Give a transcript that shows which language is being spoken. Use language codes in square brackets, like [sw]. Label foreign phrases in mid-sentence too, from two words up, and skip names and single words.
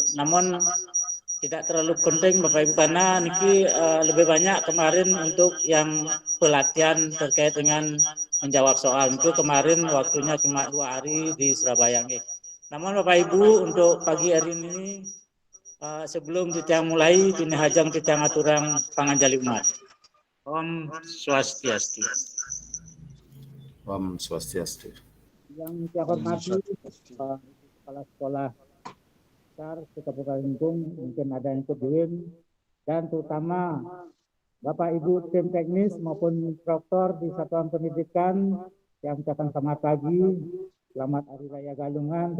[id] Namun tidak terlalu penting Bapak Ibu karena niki lebih banyak kemarin untuk yang pelatihan terkait dengan menjawab soal. Itu kemarin waktunya cuma 2 hari di Surabaya. Namun Bapak Ibu untuk pagi hari ini sebelum kita mulai ini hajang kita [ban] ngaturang panganjali umat. [id] Om Swastiastu. Om Swastiastu. Yang saya hormati kepala sekolah besar Kabupaten Lingkung, mungkin ada yang keduin, dan terutama Bapak Ibu tim teknis maupun instruktur di satuan pendidikan yang ucapkan selamat pagi, selamat Hari Raya Galungan.